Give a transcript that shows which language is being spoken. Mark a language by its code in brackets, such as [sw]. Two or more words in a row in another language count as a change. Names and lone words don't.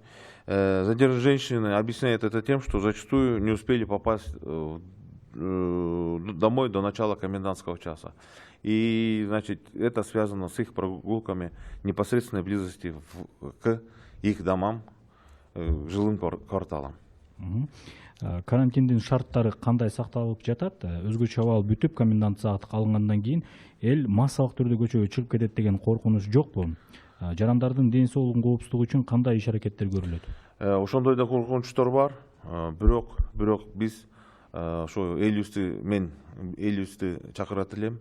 [ru] Задержанные женщины объясняют это тем, что зачастую не успели попасть домой до начала комендантского часа. И, значит, это связано с их прогулками в непосредственной близости к их домам, жилым кварталам. [ky] Карантиндин шарттары кандай сакталып жатат? Өзгөчө абал бүтүп комендант сааты алынгандан кийин эл массалык түрдө көчөгө чыгып кетет деген коркунуч жокпу? Жарандардын ден соолугунун коопсуздугу үчүн кандай иш аракеттер көрүлөт? Ошондой да коркунучтор бар. Бирок биз ошо мен эл үстү чакырат элем.